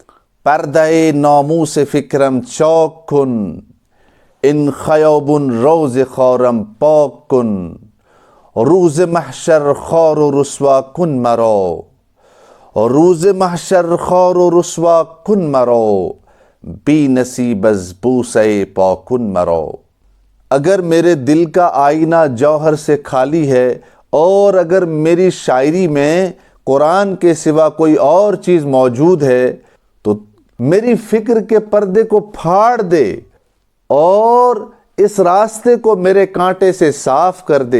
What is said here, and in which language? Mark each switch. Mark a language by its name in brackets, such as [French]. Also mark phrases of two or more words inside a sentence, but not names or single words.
[Persian] پرده ناموس فکرم چاک کن، این خیابون روز خارم پاک کن. روز محشر خوار و رسوا کن مرا، روز محشر خوار و رسوا کن مرا. بی نصیب از بوسه پا کن مرا. [Urdu] اگر میرے دل کا آئینہ جوہر سے خالی ہے اور اگر میری شاعری میں قرآن کے سوا کوئی اور چیز موجود ہے تو میری فکر کے پردے کو پھاڑ دے اور اس راستے کو میرے کانٹے سے صاف کر دے.